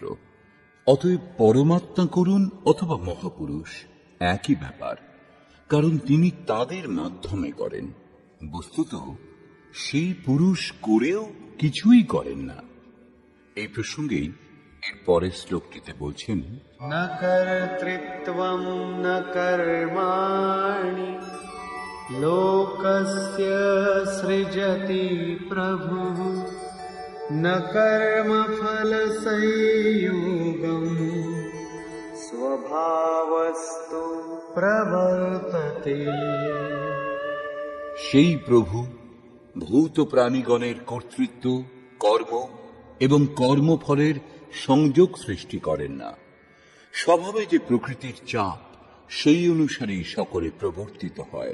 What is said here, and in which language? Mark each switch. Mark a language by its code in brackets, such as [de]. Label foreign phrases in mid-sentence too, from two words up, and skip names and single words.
[bn] অতএব পরমাত্মা করুন অথবা মহাপুরুষ একই ব্যাপার, কারণ তিনি তাদের মাধ্যমে করেন। বস্তুত সেই পুরুষ করেও কিছুই করেন না। এই প্রসঙ্গেই এর পরের শ্লোকটিতে বলছেন, [sa] न कर्तृत्वं न कर्माणि लोकस्य सृजति प्रभुः, न कर्मफलसंयोगम् स्वभावस्तु प्रवर्तते। [bn] সেই প্রভু ভূত প্রাণীগণের কর্তৃত্ব, কর্ম এবং কর্মফলের সংযোগ সৃষ্টি করেন না। স্বভাবে যে প্রকৃতির চাপ, সেই অনুসারেই সকলে প্রবর্তিত হয়।